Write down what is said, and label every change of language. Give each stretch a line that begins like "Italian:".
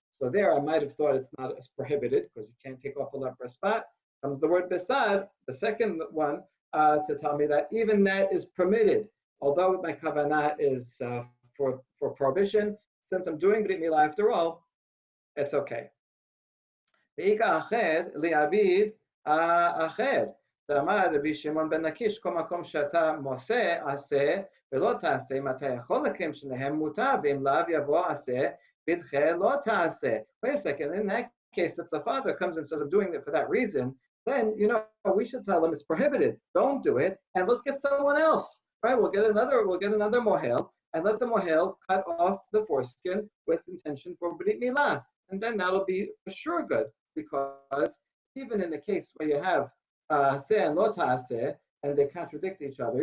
English: So there I might have thought it's not as prohibited because you can't take off a leprous spot. Comes the word besad, the second one, to tell me that even that is permitted. Although my kavanah is for prohibition, since I'm doing Brit Milah after all, it's okay.
Hebrew: Ve'ika acher li'abid acher. דאמר רבי שמעון בן לקיש, כל מקום שאתה מוסה עשה ולא תעשה, אם אתה יכול לקיים שניהם מותר, ואם לאו יבוא עשה, בדחה לא תעשה.
English: Wait a second, in that case, if the father comes and says, I'm doing it for that reason, then, we should tell him it's prohibited. Don't do it, and let's get someone else, right? We'll get another mohel, and let the mohel cut off the foreskin with intention for Brit Milah. And then that'll be for sure good, because even in the case where you have se and lo ta'aseh, and they contradict each other.